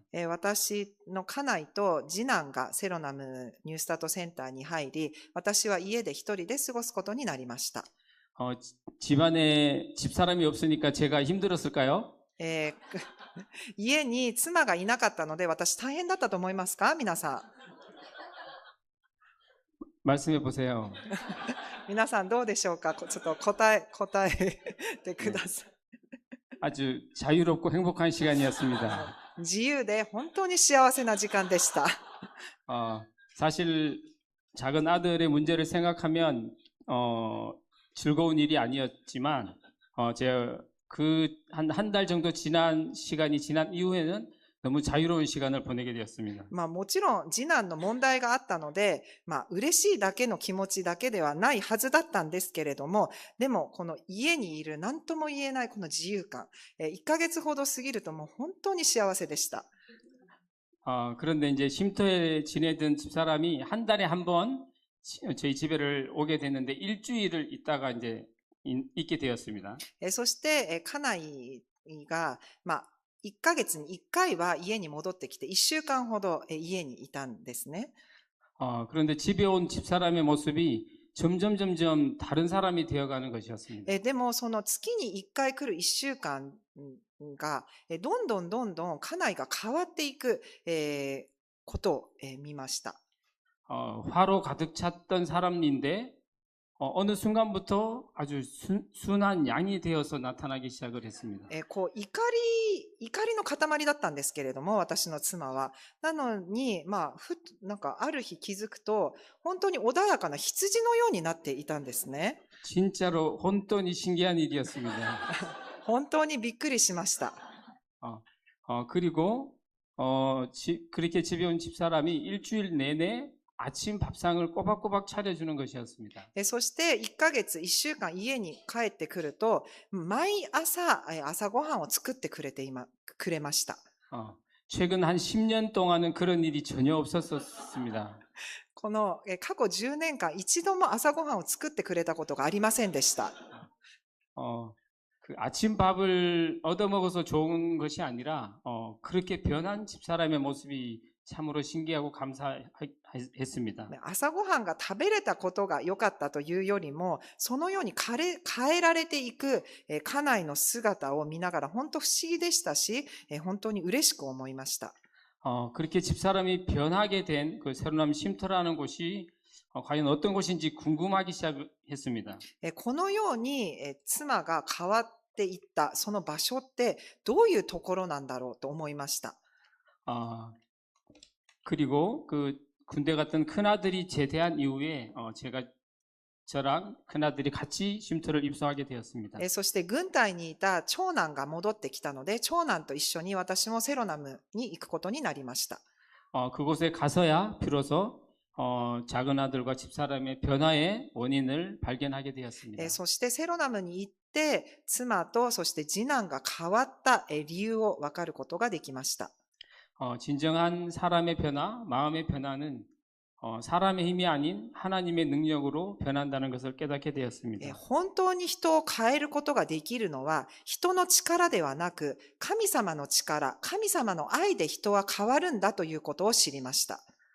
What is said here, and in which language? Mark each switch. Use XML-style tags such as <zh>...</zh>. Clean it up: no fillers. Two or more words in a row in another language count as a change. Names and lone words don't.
<ja>私の家内と次男がセロナムニュースタートセンターに入り、私は家で一人で過ごすことになりました。</ja> <ko>집안에 집사람이 없으니까 제가 힘들었을까요?</ko> <ja>家に妻がいなかったので私大変だったと思いますか？皆さん。</ja> <ko>말씀해 보세요.</ko> <ja>皆さんどうでしょうか？ちょっと答えてください。</ja> <ko>아주 자유롭고 행복한 시간이었습니다.</ko> <ja>自由で本当に幸せな時間でした。</ja> <ko>사실 작은 아들의 문제를 생각하면 즐거운 일이 아니었지만 제가 그 한 달 정도 지난 시간이 지난 이후에는 너무 자유로운 시간을 보내게 되었습니다.</ko> <ja>もちろん次男の問題があったので、嬉しいだけの気持ちだけではないはずだったんですけれども、でもこの家にいる何とも言えないこの自由感、1ヶ月ほど過ぎるともう本当に幸せでした。</ja> <ko>그런데 이제 쉼터에 지내던 집사람이 한 달에 한 번 저희 집에를 오게 됐는데 일주일을 있다가 이제 있게 되었습니다.</ko> <ja>そして家内が1ヶ月に1回は家に戻ってきて1週間ほど家にいたんですね。</ja> <ko>그런데 집에 온 집사람의 모습이 점점 다른 사람이 되어가는 것이었습니다.</ko> <ja>でも、その月に1回来る1週間が、どんどん家内が変わっていく、ことを、見ました。</ja> <ko>화로 가득 찼던 사람인데 어느 순간부터 아주 순한 양이 되어서 나타나기 시작을 했습니다.</ko> <ja>こう、怒りの塊だったんですけれども、私の妻は。なのに、なんかある日気づくと、本当に穏やかな羊のようになっていたんですね。</ja> <ko>진짜로 혼돈이 신기한 일이었습니다.</ko> <ja>本当にびっくりしました。</ja> <ko>그리고 그렇게 집에 온 집사람이 일주일 내내 아침 밥상을 꼬박꼬박 차려주는 것이었습니다.</ko> <ja>そして1ヶ月、1週間家に帰ってくると、毎朝、朝ごはんを作ってくれました。</ja> <ko>최근 한 10년 동안은 그런 일이 전혀 없었습니다.</ko> <ja>この過去10年間、一度も朝ごはんを作ってくれたことがありませんでした。</ja> <ko>그 아침밥을 얻어먹어서 좋은 것이 아니라 그렇게 변한 집사람의 모습이 참으로 신기하고 감사했습니다.</ko> <ja>朝ごはんが食べれたことが良かったというよりも、そのように変えられていく家内の姿を見ながら本当不思議でしたし、本当に嬉しく思いました。</ja> <ko>그렇게 집사람이 변하게 된 그 새로남 쉼터라는 곳이 과연 어떤 곳인지 궁금하기 시작했습니다.</ko> <ja>このように妻が変わっていったその場所ってどういうところなんだろうと思いました。</ja> <ko>그리고 그 군대 갔던 큰아들이 제대한 이후에 저랑 큰아들이 같이 쉼터를 입소하게 되었습니다.</ko> <ja>そして軍隊にいた長男が戻ってきたので、長男と一緒に私もセロナムに行くことになりました。</ja> <ko>그곳에 가서야 비로소 작은 아들과 집사람의 변화의 원인을 발견하게 되었습니다.</ko> <ja>そしてセロナムに行って、妻とそして次男が変わった理由を分かることができました。</ja> <ko>진정한 사람의 변화, 마음의 변화는 사람의 힘이 아닌 하나님의 능력으로 변한다는 것을 깨닫게 되었습니다.</ko> <ja>本当に人を変えることができるのは人の力ではなく、神様の力、神様の愛で人は変わるんだということを知りました。</ja>